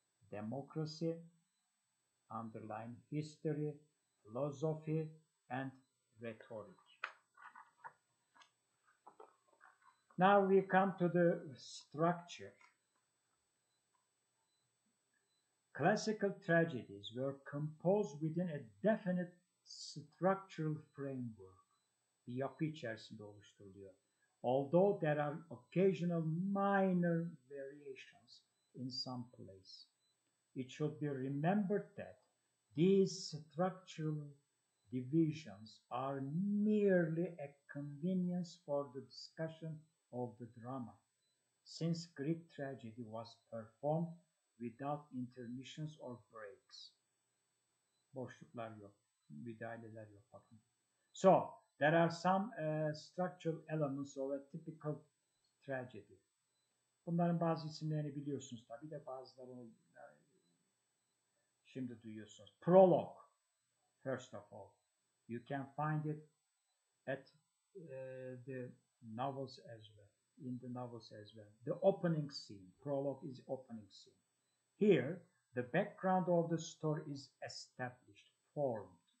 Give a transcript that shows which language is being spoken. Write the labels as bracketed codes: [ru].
[en] Democracy, underline history, philosophy, and rhetoric. Now we come to the structure. Classical tragedies were composed within a definite structural framework. [tr] Bir yapı içerisinde oluşturuluyor. [en] Although there are occasional minor variations in some plays. It should be remembered that these structural divisions are merely a convenience for the discussion of the drama, since Greek tragedy was performed without intermissions or breaks. [tr] Boşluklar yok, müdahaleler yok bakın. [en] So, there are some structural elements of a typical tragedy. [tr] Bunların bazı isimlerini biliyorsunuz tabii de bazılarını şimdi duyuyorsunuz. [en] Prologue, first of all. You can find it at the novels as well, in the novels as well. The opening scene, prologue is opening scene. Here, the background of the story is established, formed.